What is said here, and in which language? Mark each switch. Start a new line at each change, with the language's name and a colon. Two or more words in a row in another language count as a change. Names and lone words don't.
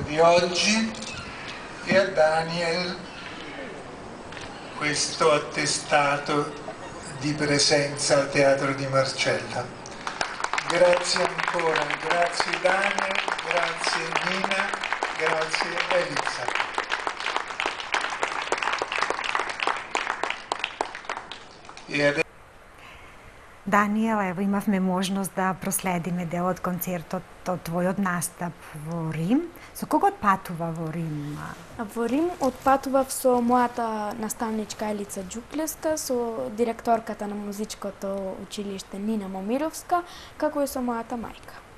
Italian: oggi e a Daniel questo attestato di presenza al Teatro di Marcella. Grazie ancora, grazie Daniel, grazie Nina, grazie Elisa.
Macedonian: Даниел, ево имавме можност да проследиме дел од концертот од твојот настап во Рим. Со кого патува во Рим? Во Рим отпатував со мојата наставничка Елица Джуклеска, со директорката на музичкото училиште Нина Момировска, како и со мојата мајка.